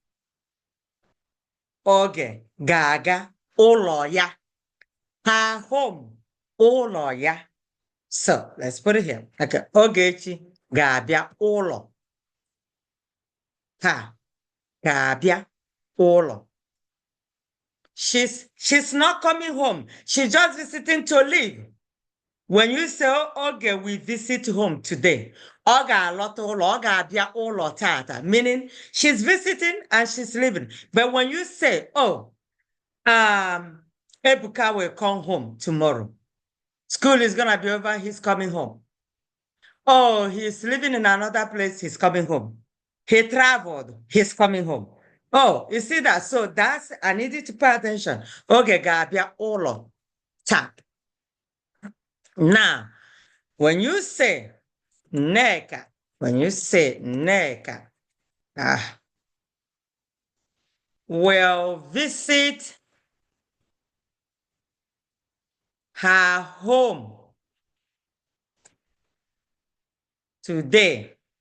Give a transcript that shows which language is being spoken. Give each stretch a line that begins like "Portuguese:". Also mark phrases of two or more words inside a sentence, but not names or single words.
Igbo: Oge ga-aga ụlọ ya.
English: Her home,
Igbo: ụlọ ya.
English: So let's put it here.
Igbo: Okay, Ogechi ga-abịa ụlọ. Ha ga-abịa ụlọ.
English: She's not coming home. She's just visiting to live. When you say, oh, okay, we visit home today,
Igbo: ọ ga-alọta ụlọ, ọ ga-abịa ụlọ tata,
English: meaning she's visiting and she's living. But when you say, oh, Ebuka will come home tomorrow. School is going to be over, he's coming home. Oh, he's living in another place, he's coming home. He traveled, he's coming home. Oh, you see that? So that's, I needed to pay attention.
Igbo: Okay, ga-abịa ụlọ taa.
English: Now, when you say Neka, will visit her home today.